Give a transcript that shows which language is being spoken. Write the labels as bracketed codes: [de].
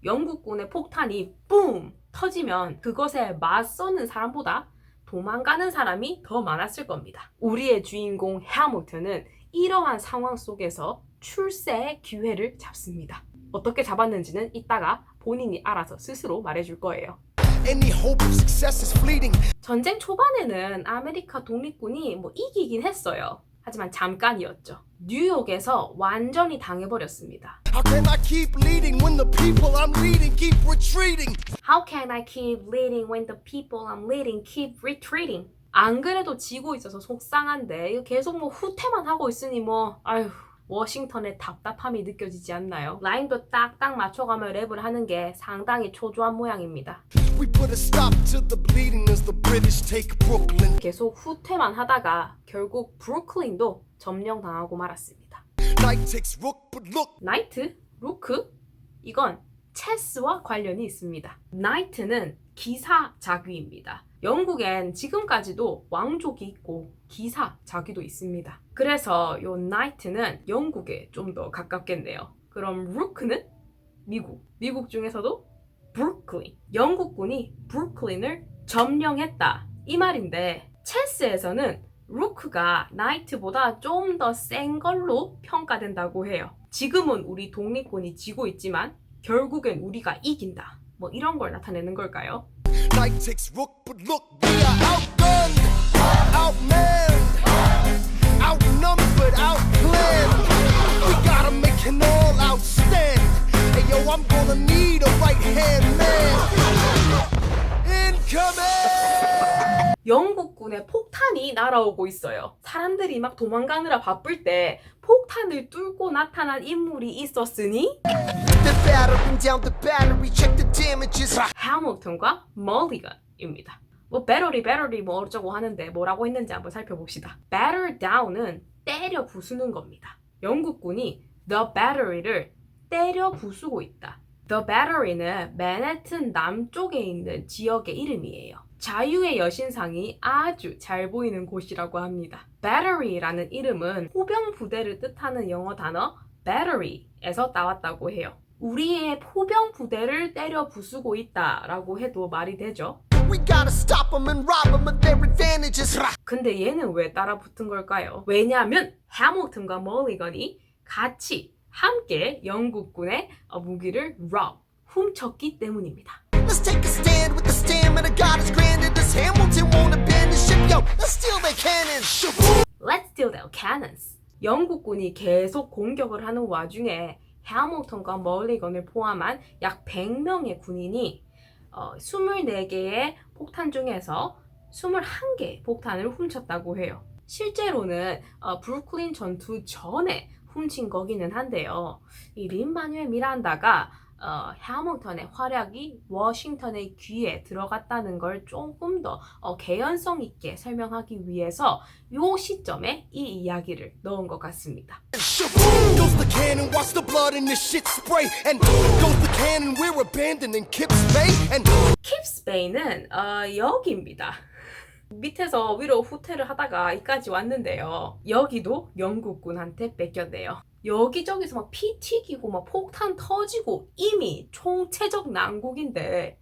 [ko] 영국군의 폭탄이 뿜! 터지면 그것에 맞서는 사람보다 도망가는 사람이 더 많았을 겁니다. 우리의 주인공 해밀턴은 이러한 상황 속에서 출세의 기회를 잡습니다. 어떻게 잡았는지는 이따가 본인이 알아서 스스로 말해줄 거예요. [en] Any hope of success is fleeting. [ko] 전쟁 초반에는 아메리카 독립군이 이기긴 했어요. 하지만 잠깐이었죠. 뉴욕에서 완전히 당해버렸습니다. [en] How can I keep leading when the people I'm leading keep retreating? How can I keep leading when the people I'm leading keep retreating? [ko] 안 그래도 지고 있어서 속상한데 이거 계속 후퇴만 하고 있으니 워싱턴의 답답함이 느껴지지 않나요? 라임도 딱딱 맞춰가며 랩을 하는 게 상당히 초조한 모양입니다. [en] We put a stop to the bleeding as the British take Brooklyn. [ko] 계속 후퇴만 하다가 결국 브루클린도 점령당하고 말았습니다. [en] Night takes rook, but look. [ko] 나이트? 루크? 이건 체스와 관련이 있습니다. 나이트는 기사 자귀입니다. 영국엔 지금까지도 왕족이 있고 기사 자귀도 있습니다. 그래서 요 나이트는 영국에 좀 더 가깝겠네요. 그럼 루크는 미국 중에서도 브루클린. 영국군이 브루클린을 점령했다 이 말인데 체스에서는 루크가 나이트보다 좀 더 센 걸로 평가된다고 해요. 지금은 우리 독립군이 지고 있지만 결국엔 우리가 이긴다. 이런 걸 나타내는 걸까요? [en] Night takes rook, but look, we are outgunned, outmanned, outnumbered, outplanned. We gotta make an all-out stand. Hey yo, I'm gonna need a right-hand man. Incoming! [ko] 영국군의 폭탄이 날아오고 있어요. 사람들이 막 도망가느라 바쁠 때 폭탄을 뚫고 나타난 인물이 있었으니 [en] They're battering down the battery, check the damages. [ko] 해밀턴과 멀리건입니다. 배터리 어쩌고 하는데 뭐라고 했는지 한번 살펴봅시다. batter down은 때려 부수는 겁니다. 영국군이 the battery를 때려 부수고 있다. The battery는 맨해튼 남쪽에 있는 지역의 이름이에요. 자유의 여신상이 아주 잘 보이는 곳이라고 합니다. Battery라는 이름은 포병 부대를 뜻하는 영어 단어 battery에서 따왔다고 해요. 우리의 포병 부대를 때려 부수고 있다라고 해도 말이 되죠. [en] We gotta stop them and rob them of their advantages. [ko] 근데 얘는 왜 따라 붙은 걸까요? 왜냐하면 해밀턴과 멀리건이 같이 함께 영국군의 무기를 훔쳤기 때문입니다. [en] Let's take a stand with the stamina God has granted us. Hamilton won't abandon ship, yo. Let's steal their cannons. Let's steal their cannons. [ko] 영국군이 계속 공격을 하는 와중에 해밀턴과 멀리건을 포함한 약 100명의 군인이 24개의 폭탄 중에서 21개의 폭탄을 훔쳤다고 해요. 실제로는 브루클린 전투 전에 훔친 거기는 한데요. 이 린-마뉴엘 미란다가 해밀턴의 활약이 워싱턴의 귀에 들어갔다는 걸 조금 더 개연성 있게 설명하기 위해서 이 시점에 이 이야기를 넣은 것 같습니다. [en] Goes the cannon, watch the blood and the shit spray. And goes the cannon, we're abandoning Kips Bay. And [ko] Kips Bay는 여기입니다. 밑에서 위로 후퇴를 하다가 이까지 왔는데요. 여기도 영국군한테 뺏겼네요. 여기저기서 막 피 튀기고 막 폭탄 터지고 이미 총체적 난국인데